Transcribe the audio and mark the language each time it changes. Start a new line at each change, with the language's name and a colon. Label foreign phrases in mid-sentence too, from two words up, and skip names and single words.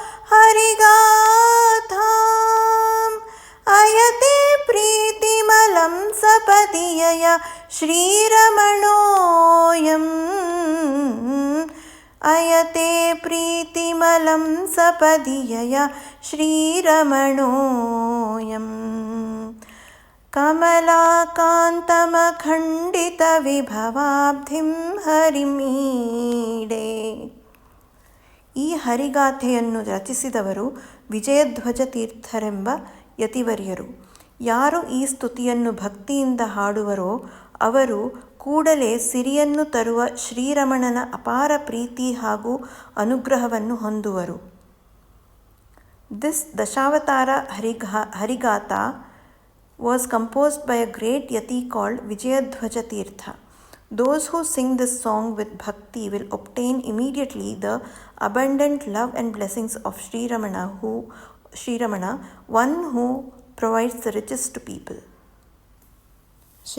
Sanskrit: हरिगाथाम् अयते प्रीतिमलं सपदि यया श्रीरमणोऽयम् अयते प्रीतिमलं सपदि यया श्रीरमणोऽयम् ಕಮಲಾಕಾಂತಮಖಂಡಿತವಿಭವಾಬ್ಧಿಂ ಹರಿಮೀಡೆ.
Kannada: ಈ ಹರಿಗಾಥೆಯನ್ನು ರಚಿಸಿದವರು ವಿಜಯಧ್ವಜ ತೀರ್ಥರೆಂಬ ಯತಿವರ್ಯರು. ಯಾರು ಈ ಸ್ತುತಿಯನ್ನು ಭಕ್ತಿಯಿಂದ ಹಾಡುವರೋ ಅವರು ಕೂಡಲೇ ಸಿರಿಯನ್ನು ತರುವ ಶ್ರೀರಮಣನ ಅಪಾರ ಪ್ರೀತಿ ಹಾಗೂ ಅನುಗ್ರಹವನ್ನು ಹೊಂದುವರು.
English: ದಿಸ್ ದಶಾವತಾರ ಹರಿಗಾಥಾ was composed by a great yati called Vijayadhvaja Tirtha. Those who sing this song with bhakti will obtain immediately the abundant love and blessings of Sri Ramana, one who provides the riches to people.